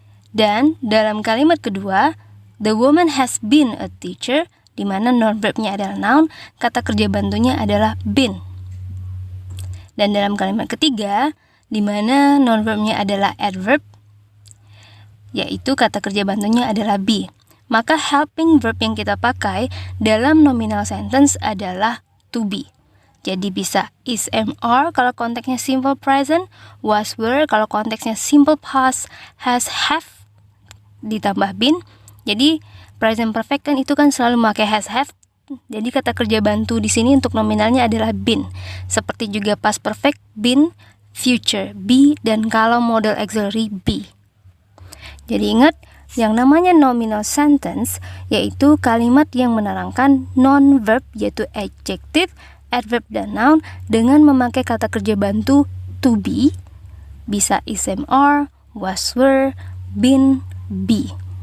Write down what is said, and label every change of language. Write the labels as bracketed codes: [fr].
[id] Dan dalam kalimat kedua, [en] the woman has been a teacher, [id] di mana non-verbnya adalah noun, kata kerja bantunya adalah been. Dan dalam kalimat ketiga, di mana non-verbnya adalah adverb, yaitu kata kerja bantunya adalah be. Maka helping verb yang kita pakai dalam nominal sentence adalah to be. Jadi bisa is, am, are kalau konteksnya simple present, was, were kalau konteksnya simple past, has, have ditambah been. Jadi present perfect kan itu kan selalu memakai has, have. Jadi kata kerja bantu di sini untuk nominalnya adalah been. Seperti juga past perfect been, future be, dan kalau model auxiliary be. Jadi ingat, yang namanya nominal sentence yaitu kalimat yang menerangkan non-verb yaitu adjective, adverb, dan noun dengan memakai kata kerja bantu to be, bisa is, am, are, was, were, been, be.